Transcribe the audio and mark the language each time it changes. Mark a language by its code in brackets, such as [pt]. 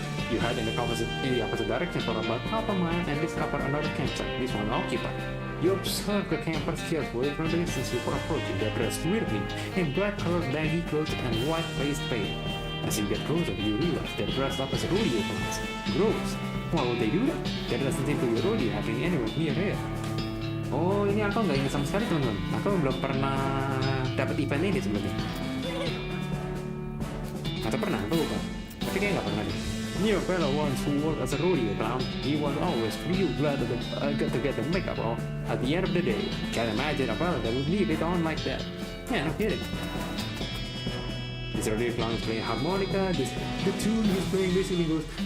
[en] You head in the opposite direction for about half a mile and discover another campsite, this one occupied. You observe the campers carefully from the distance before approaching. They're dressed weirdly in black-colored baggy clothes and white face paint. As you get closer, you realize they're dressed up as rodeo clowns. Gross. Why would they do that? There doesn't seem to be a rodeo happening anywhere near here. [id] Oh, ini aku nggak ingat sama sekali teman-teman. Aku belum pernah dapat event ini sebelumnya. Atau pernah? Aku lupa. Tapi kayaknya nggak pernah deh. [en] New fella once who worked as a rodeo clown. He was always real glad that I got to get the makeup off at the end of the day. Can't imagine a fella that would leave it on like that. Yeah, no kidding. This rodeo clown is playing harmonica. The tune he's playing basically goes.